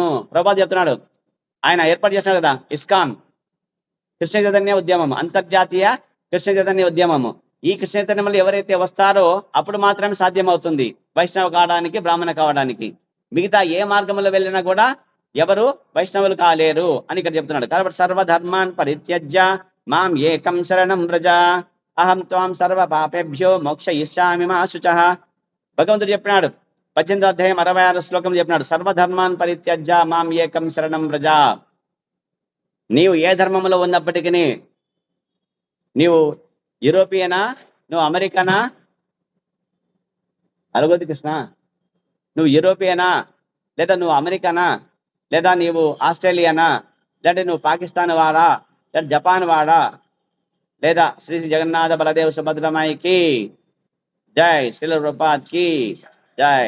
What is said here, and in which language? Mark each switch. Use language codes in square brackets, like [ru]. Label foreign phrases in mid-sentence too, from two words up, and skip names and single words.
[te] ప్రభుపాద చెప్తున్నాడు, ఆయన ఏర్పాటు చేస్తున్నాడు కదా ఇస్కాన్ కృష్ణ చైతన్య ఉద్యమం, అంతర్జాతీయ కృష్ణ చైతన్య ఉద్యమము. ఈ కృష్ణ చైతన్యంలో ఎవరైతే వస్తారో అప్పుడు మాత్రమే సాధ్యమవుతుంది వైష్ణవ కావడానికి, బ్రాహ్మణ కావడానికి. మిగతా ఏ మార్గంలో వెళ్ళినా కూడా ఎవరు వైష్ణవులు కాలేరు అని ఇక్కడ చెప్తున్నాడు. [sa] కాబట్టి सर्वधर्मान् परित्यज्य माम् एकं शरणं व्रज अहं त्वां सर्व पापेभ्यो मोक्षयिष्यामि मा शुचः. [te] భగవంతుడు చెప్పినాడు 18వ అధ్యాయం 66వ శ్లోకం చెప్పినాడు, [sa] सर्वधर्मान् परित्यज्य माम् एकं शरणं व्रज. [te] నీవు ఏ ధర్మంలో ఉన్నప్పటికీ, నీవు యూరోపియనా, నువ్వు అమెరికనా, అరగోది కృష్ణ, నువ్వు యూరోపియనా, లేదా నువ్వు అమెరికనా, లేదా నీవు ఆస్ట్రేలియానా, లేదా నువ్వు పాకిస్తాన్ వాడా, లేదా జపాన్ వాడా, లేదా శ్రీ జగన్నాథ బలదేవ్ సుభద్రమాయికి జై, శ్రీల రూపాత్కి జై.